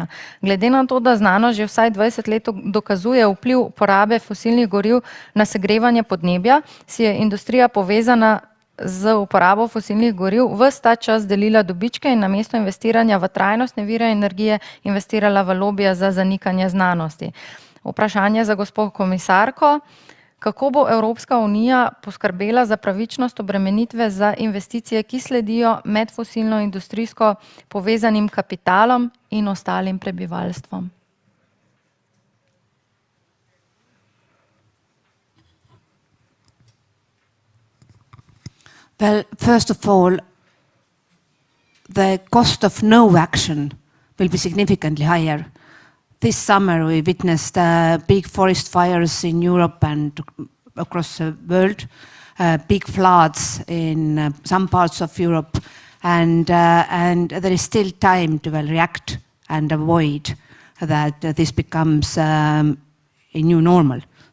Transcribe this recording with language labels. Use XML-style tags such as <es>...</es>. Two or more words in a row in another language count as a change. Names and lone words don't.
<sl>Glede na to, da znanost že vsaj 20 let dokazuje vpliv porabe fosilnih goriv na segrevanje podnebja, si je industrija povezana z uporabo fosilnih goriv ves ta čas delila dobičke in namesto investiranja v trajnostne vire energije investirala v lobije za zanikanje znanosti. Vprašanje za gospod komisarko. Kako bo Evropska unija poskrbela za pravičnost obremenitve za investicije, ki sledijo med fosilno industrijsko povezanim kapitalom in ostalim prebivalstvom?</sl> <en>Well, first of all, the cost of no action will be significantly higher. This summer we witnessed big forest fires in Europe and across the world, big floods in some parts of Europe, and there is still time to react and avoid that this becomes a new normal.</en>